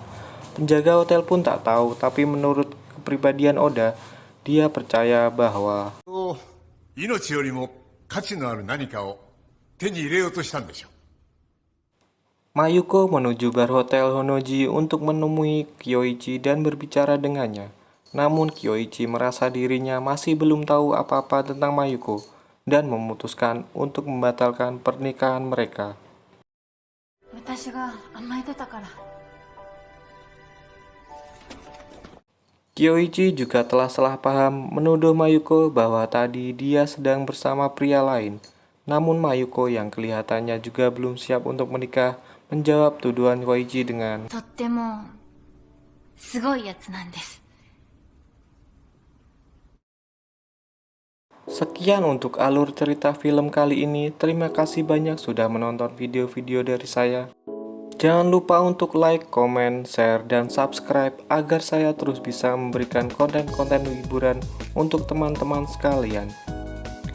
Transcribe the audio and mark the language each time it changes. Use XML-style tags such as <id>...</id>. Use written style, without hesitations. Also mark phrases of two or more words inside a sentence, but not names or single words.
<id>Penjaga hotel pun tak tahu, tapi menurut kepribadian Oda, dia percaya bahwa</id> <ja>命よりも価値のある何かを手に入れようとしたんでしょう。</ja> <id>Mayuko menuju bar Hotel Honnoji untuk menemui Kyoichi dan berbicara dengannya. Namun Kyoichi merasa dirinya masih belum tahu apa-apa tentang Mayuko dan memutuskan untuk membatalkan pernikahan mereka.</id> <ja>私が甘えてたから。</ja> <id>Kyoichi juga telah salah paham menuduh Mayuko bahwa tadi dia sedang bersama pria lain. Namun Mayuko yang kelihatannya juga belum siap untuk menikah menjawab tuduhan Koichi dengan,</id> <ja>とってもすごいやつなんです。</ja> <id>Sekian untuk alur cerita film kali ini. Terima kasih banyak sudah menonton video-video dari saya. Jangan lupa untuk like, komen, share, dan subscribe agar saya terus bisa memberikan konten-konten hiburan untuk teman-teman sekalian.</id>